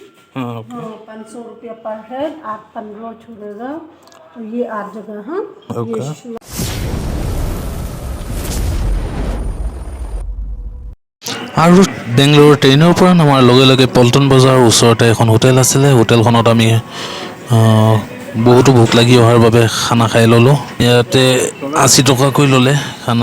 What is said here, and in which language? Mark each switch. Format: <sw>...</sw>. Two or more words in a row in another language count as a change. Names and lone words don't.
<hi>हाँ, 500 रुपया पर हेड, 8-15 छुड़ेगा। तो ये 8 जगह। हाँ, ओके। ये</hi> <as>আৰু বেংগলোৰৰ ট্ৰেইনৰ পৰা নামাৰ লগে লগে পল্টন বজাৰৰ ওচৰতে এখন হোটেল আছিলে। হোটেলখনত আমি বহুতো ভোক লাগি অহাৰ বাবে খানা খাই ল'লোঁ। ইয়াতে 80 টকাকৈ ল'লে খানা।</as>